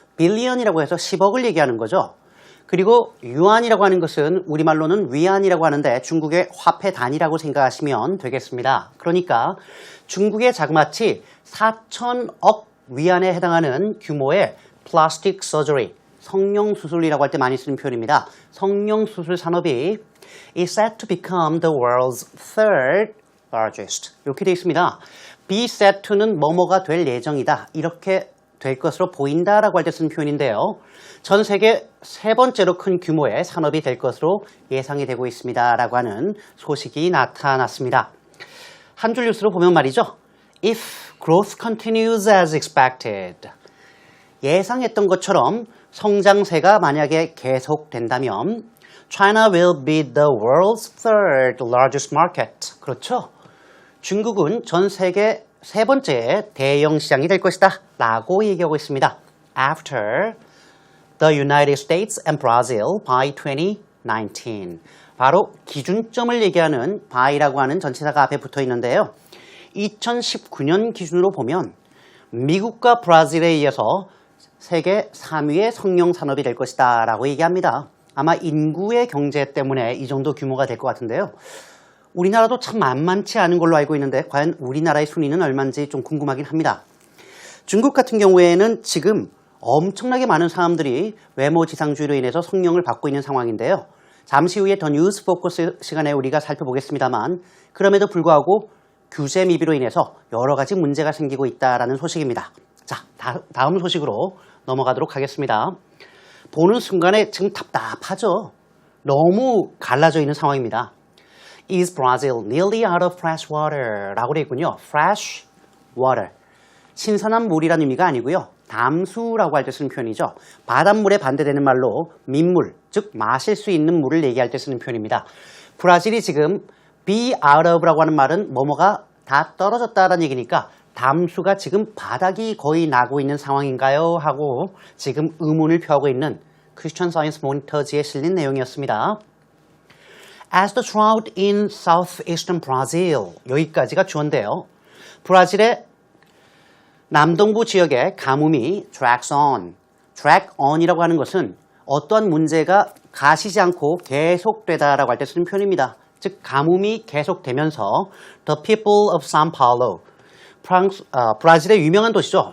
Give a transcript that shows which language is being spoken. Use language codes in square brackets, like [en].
[ko] 빌리언이라고 해서 10억을 얘기하는 거죠. 그리고 유안이라고 하는 것은 우리말로는 위안이라고 하는데 중국의 화폐 단위라고 생각하시면 되겠습니다. 그러니까 중국의 자그마치 4천억 위안에 해당하는 규모의 플라스틱 서저리, 성형수술이라고 할 때 많이 쓰는 표현입니다. 성형수술 산업이 [en] is set to become the world's third largest. [ko] 이렇게 되어 있습니다. be set to는 뭐뭐가 될 예정이다. 이렇게 될 것으로 보인다라고 할 때 쓰는 표현인데요. 전 세계 세 번째로 큰 규모의 산업이 될 것으로 예상이 되고 있습니다라고 하는 소식이 나타났습니다. 한 줄 뉴스로 보면 말이죠. [en] If growth continues as expected. [ko] 예상했던 것처럼 성장세가 만약에 계속된다면 [en] China will be the world's third largest market. [ko] 그렇죠? 중국은 전 세계 세 번째 대형 시장이 될 것이다 라고 얘기하고 있습니다. [en] After the United States and Brazil by 2019. [ko] 바로 기준점을 얘기하는 by라고 하는 전치사가 앞에 붙어 있는데요. 2019년 기준으로 보면 미국과 브라질에 이어서 세계 3위의 성형 산업이 될 것이다 라고 얘기합니다. 아마 인구의 경제 때문에 이 정도 규모가 될 것 같은데요. 우리나라도 참 만만치 않은 걸로 알고 있는데 과연 우리나라의 순위는 얼마인지 좀 궁금하긴 합니다. 중국 같은 경우에는 지금 엄청나게 많은 사람들이 외모 지상주의로 인해서 성형을 받고 있는 상황인데요. 잠시 후에 더 뉴스 포커스 시간에 우리가 살펴보겠습니다만 그럼에도 불구하고 규제 미비로 인해서 여러 가지 문제가 생기고 있다는 소식입니다. 자, 다음 소식으로 넘어가도록 하겠습니다. 보는 순간에 지금 답답하죠. 너무 갈라져 있는 상황입니다. [en] Is Brazil nearly out of fresh water? [ko] 라고 되어 있군요. Fresh water. 신선한 물이라는 의미가 아니고요. 담수라고 할 때 쓰는 표현이죠. 바닷물에 반대되는 말로 민물, 즉 마실 수 있는 물을 얘기할 때 쓰는 표현입니다. 브라질이 지금 be out of라고 하는 말은 뭐뭐가 다 떨어졌다라는 얘기니까 담수가 지금 바닥이 거의 나고 있는 상황인가요? 하고 지금 의문을 표하고 있는 Christian Science Monitage에 실린 내용이었습니다. [en] As the drought in southeastern Brazil. [ko] 여기까지가 주어인데요. 브라질의 남동부 지역의 가뭄이 drags on이라고 하는 것은 어떠한 문제가 가시지 않고 계속되다라고 할 때 쓰는 표현입니다. 즉 가뭄이 계속되면서 [en] the people of São Paulo, [ko] 브라질의 유명한 도시죠.